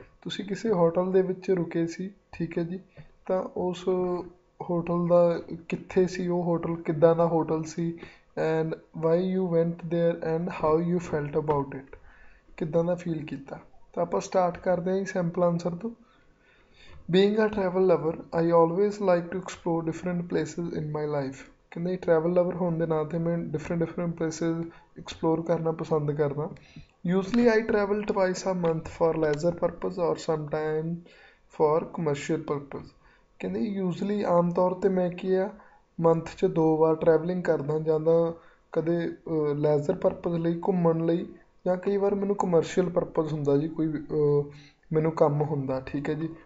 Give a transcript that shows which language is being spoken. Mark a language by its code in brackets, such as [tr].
[pa] ਤੁਸੀਂ ਕਿਸੇ ਹੋਟਲ ਦੇ ਵਿੱਚ ਰੁਕੇ ਸੀ, ਠੀਕ ਹੈ ਜੀ। ਤਾਂ ਉਸ ਹੋਟਲ ਦਾ ਕਿੱਥੇ ਸੀ, ਉਹ ਹੋਟਲ ਕਿੱਦਾਂ ਦਾ hotel ਸੀ, [en] and why you went there and how you felt about it, [pa] ਕਿੱਦਾਂ ਦਾ ਫੀਲ ਕੀਤਾ। ਤਾਂ ਆਪਾਂ ਸਟਾਰਟ ਕਰਦੇ ਹਾਂ ਜੀ ਸੈਂਪਲ ਆਨਸਰ ਤੋਂ। [en] Being a travel lover, I always like to explore different places in my life. [pa] ਕਹਿੰਦੇ ਟਰੈਵਲ ਲਵਰ ਹੋਣ ਦੇ ਨਾਂ 'ਤੇ ਮੈਂ ਡਿਫਰੈਂਟ ਪਲੇਸਿਸ ਐਕਸਪਲੋਰ ਕਰਨਾ ਪਸੰਦ ਕਰਦਾ। [en] Usually I travel twice a month for leisure purpose or sometime for commercial purpose. [pa] ਕਹਿੰਦੇ ਯੂਜ਼ਲੀ ਆਮ ਤੌਰ 'ਤੇ ਮੈਂ ਕੀ ਆ ਮੰਥ 'ਚ 2 ਵਾਰ ਟਰੈਵਲਿੰਗ ਕਰਦਾ, ਜਾਂਦਾ ਕਦੇ ਲੈਜ਼ਰ ਪਰਪਜ਼ ਲਈ ਘੁੰਮਣ ਲਈ, ਜਾਂ ਕਈ ਵਾਰ ਮੈਨੂੰ ਕਮਰਸ਼ੀਅਲ ਪਰਪਜ਼ ਹੁੰਦਾ ਜੀ, ਕੋਈ ਮੈਨੂੰ ਕੰਮ ਹੁੰਦਾ, ਠੀਕ ਹੈ ਜੀ।